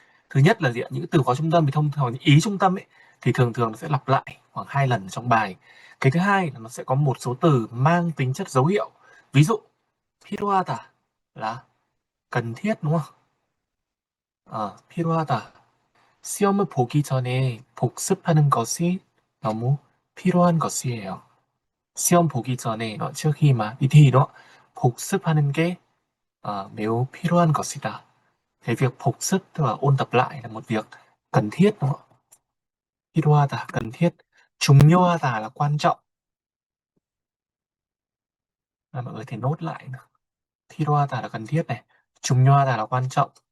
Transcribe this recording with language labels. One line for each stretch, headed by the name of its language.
Vietnamese: Thứ nhất là gì ạ, những cái từ có trung tâm thì thông thường những ý trung tâm ấy thì thường thường nó sẽ lặp lại khoảng 2 lần trong bài. Cái thứ hai là nó sẽ có một số từ mang tính chất dấu hiệu. Ví dụ 필요하다 là cần thiết, đúng không?
Korean: 필요하다. 시험을 보기 전에 복습하는 것이 너무 필요한 것이에요. 시험 보기 전에
Vietnamese: nó trước khi mà đi thi đó,
Korean: 복습하는 게 매우 필요한 것이다.
Vietnamese: Cái việc 복습 tức là ôn tập lại là một việc cần thiết, đúng không? 필요하다 cần thiết, 중요하다 là quan trọng. Mọi người thể nốt lại nữa. 필요하다 là cần thiết này, 중요하다 là quan trọng.